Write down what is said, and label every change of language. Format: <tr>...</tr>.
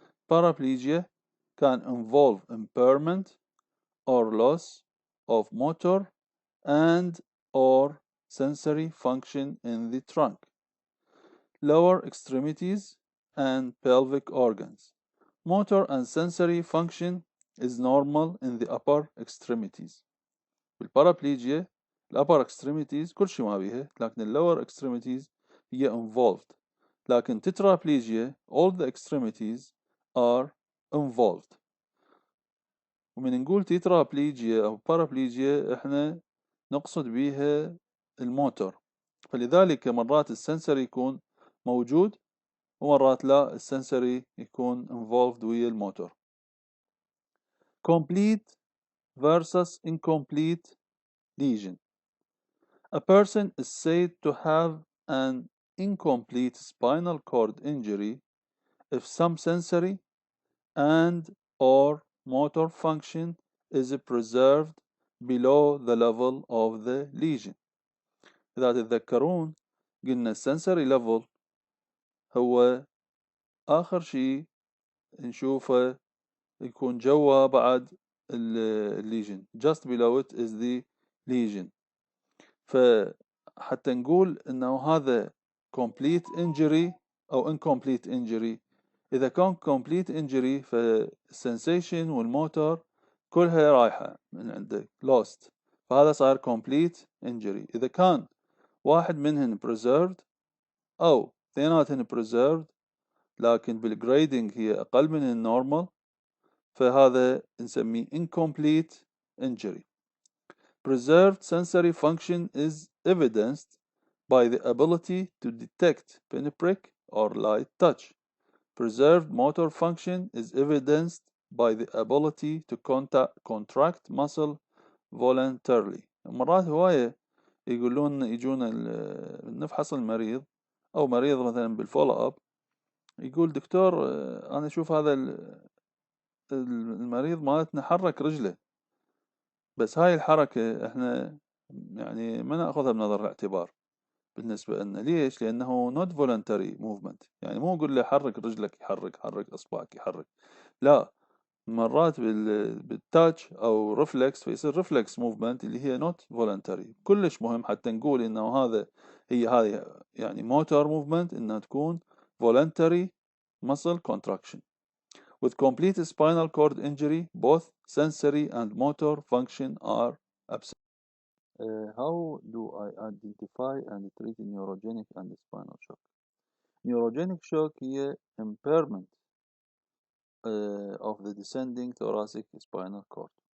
<en>Paraplegia can involve impairment or loss of motor and or sensory function in the trunk, lower extremities, and pelvic organs. Motor and sensory function is normal in the upper extremities.</en> <ar>بالبارابليجيا ال</ar> <en>upper extremities</en> <ar>كل شيء ما بيها, لكن</ar> <en>lower extremities</en> <ar>هي involved. لكن</ar> <en>tetraplegia all the extremities are involved.</en> <ar>ومن نقول tetraplegia أو paraplegia احنا نقصد بيها الموتور, فلذلك مرات السنسري يكون موجود ومرات لا, السنسري يكون involved ويا الموتور.</ar> <en>Complete versus incomplete lesion. A person is said to have an incomplete spinal cord injury if some sensory and or motor function is preserved below the level of the lesion.</en> <ar>إذا تتذكرون قلنا السنسري level هو آخر شيء نشوفه يكون جوا بعد الليجن,</ar> <en>just below it is the lesion.</en> <ar>فحتى نقول انه هذا complete injury أو incomplete injury. إذا كان complete injury فالسensation والموتور كلها رايحة من عندك lost، فهذا صار complete injury. إذا كان واحد منهن preserved أو اثنيناتهن preserved لكن بالجريدنج هي أقل من النورمال، فهذا نسميه incomplete injury.</ar> <en>Preserved sensory function is evidenced by the ability to detect pinprick or light touch. Preserved motor function is evidenced by the ability to contract muscle voluntarily.</en> <ar>مرات هواية يقولون يجون نفحص المريض أو مريض مثلا بالفولو أب، يقول دكتور أنا أشوف هذا المريض مالتنا حرك رجله، بس هاي الحركة احنا يعني ما نأخذها بنظر الاعتبار بالنسبة لنا. ليش؟ لأنه</ar> <en>not voluntary movement،</en> <ar>يعني مو نقول له حرك رجلك يحرك، حرك أصبعك يحرك، لا، مرات بالتاتش أو ريفلكس فيصير ريفلكس موفمنت اللي هي</ar> <en>not voluntary.</en> <ar>كلش مهم حتى نقول إنه هذه يعني motor movement إنها تكون</ar> <en>voluntary muscle contraction. With complete spinal cord injury, both sensory and motor function are absent. How do I identify and treat neurogenic and spinal shock? Neurogenic shock</en> <ar>هي</ar> <en>impairment of the descending thoracic spinal cord.</en>